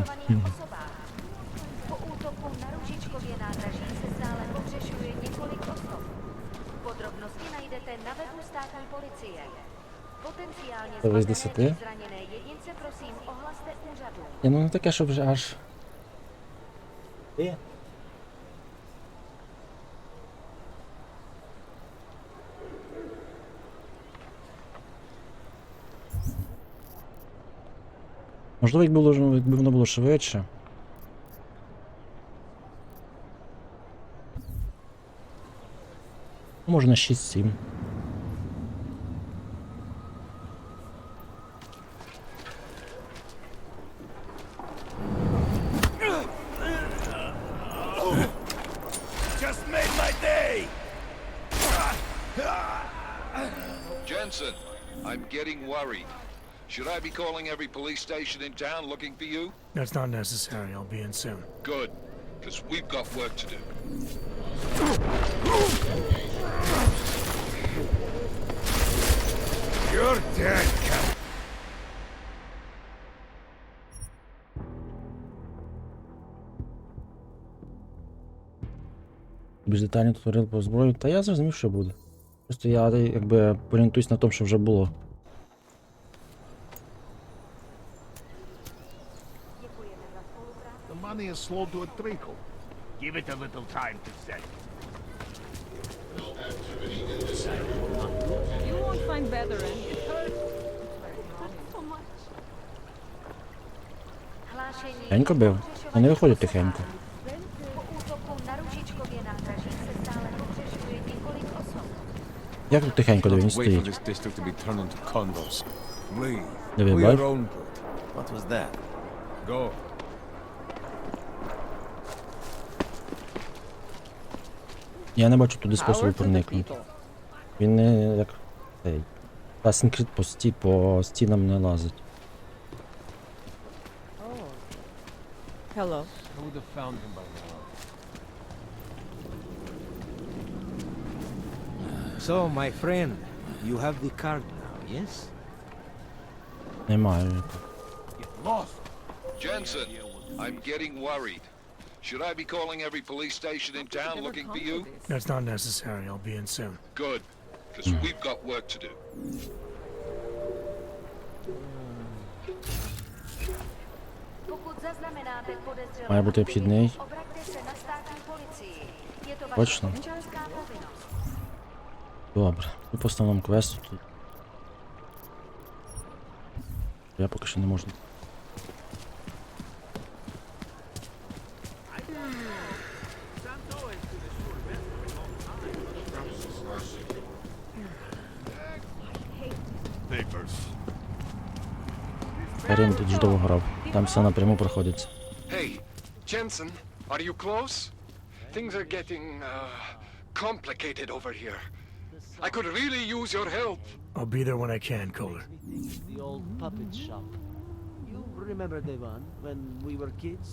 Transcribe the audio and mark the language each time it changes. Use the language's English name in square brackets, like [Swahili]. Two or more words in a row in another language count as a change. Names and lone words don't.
[Czech] Po útoku na Růžičkově nádraží se stále pohřešuje několik osob. Podrobnosti najdete na webu státní policie. Potenciálně [Ukrainian] Ви з [Czech] zmatené 10? či zraněné jedince prosím ohlaste úřadu. [Ukrainian] Ні, ну не таке, щоб вже аж. Можливо, якби воно було швидше. Ну, може на 6-7. [English] Just made my day! Jensen, I'm getting worried. Should I be calling every police station in town looking for you? That's not necessary. I'll be in soon. Good, because we've got work to do. You're dead, Cap. [Ukrainian] Більш детальний туторіал по зброї. Та я зрозумів, що буде. Просто я якби орієнтуюсь на тому, що вже було. [English] The money is slow to a trickle. Give it a little time to set. You won't find better, eh? It hurts. So much. [Czech] Hlášení [Ukrainian] Тихенько бив. А не виходить тихенько. [Czech] po útoku na Růžičkově nádraží se stále pohřešuje několik osob. [Ukrainian] Як тут тихенько, де він [English] Wait for [Ukrainian] стоїть? [English] this district to be turned into condos. Leave. [Ukrainian] Диви, [English] For [Ukrainian] бач? [English] your own good. What was that? Go. [Ukrainian] Я не бачу туди способу [English] Power to the [Ukrainian] проникнути. [English] people. [Ukrainian] Він не як. Цей. Assassin's Creed по стінам не лазить. [English] Oh. Hello. I would have found him by now. So, my friend, you have the card now, yes? [Ukrainian] Немає. [English] Lost. Jensen, I'm getting worried. Should I be calling every police station in town looking for you? That's not necessary. I'll be in soon. Good, because we've got work to do. [Czech] Pokud zaznamenáte podezřelé [Ukrainian] Має бути обхідний. [Czech] obraťte se na státní policii. Je to vaše [Ukrainian] Точно. [Czech] občanská povinnost. [Ukrainian] Добре. І по основному квесту тут. Я поки що не можу. [English] Papers. [Ukrainian] Карін тут ж довго грав. Там все напряму проходиться. [English] Hey, Jensen, are you close? Things are getting complicated over here. I could really use your help. I'll be there when I can, Kohler. The old puppet shop. You remember the one when we were kids?